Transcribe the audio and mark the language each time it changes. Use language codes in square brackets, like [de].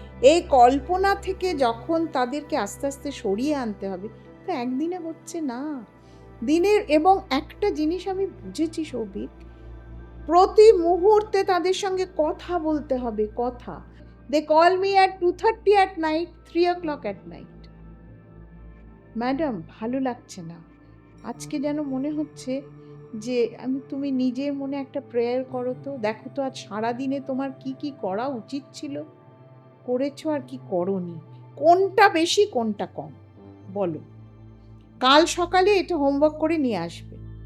[bn] এই কল্পনা থেকে যখন তাদেরকে আস্তে আস্তে সরিয়ে আনতে হবে, তো একদিনে হচ্ছে না। দিনের এবং একটা জিনিস আমি বুঝেছি সৌভিক, প্রতি মুহূর্তে তাদের সঙ্গে কথা বলতে হবে, কথা। [en] They call me at 2:30 at night, 3 o'clock at night. [bn] Madam ভালো লাগছে না, আজকে যেন মনে হচ্ছে যে তুমি নিজের মনে একটা প্রেয়ার করো তো, দেখো তো আজ সারাদিনে তোমার কি কি করা উচিত ছিল, করেছো আর কি করোনি, কোনটা বেশি কোনটা কম বলো, কাল সকালে এটা হোমওয়ার্ক করে নিয়ে আসবে।